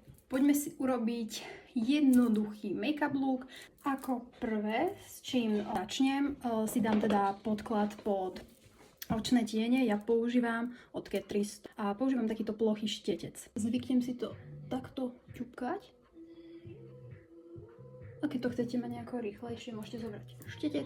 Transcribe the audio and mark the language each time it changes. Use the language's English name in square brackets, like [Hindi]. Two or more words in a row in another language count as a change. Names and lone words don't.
[Slovak] Poďme si urobiť jednoduchý [English] make-up look. [Slovak] Ako prvé, s čím začnem, si dám teda podklad pod očné tiene. Ja používam od Catrice a používam takýto plochý štetec. Zvyknem si to takto ťupkať. A keď to chcete mať nejako rýchlejšie, môžete zobrať štetec.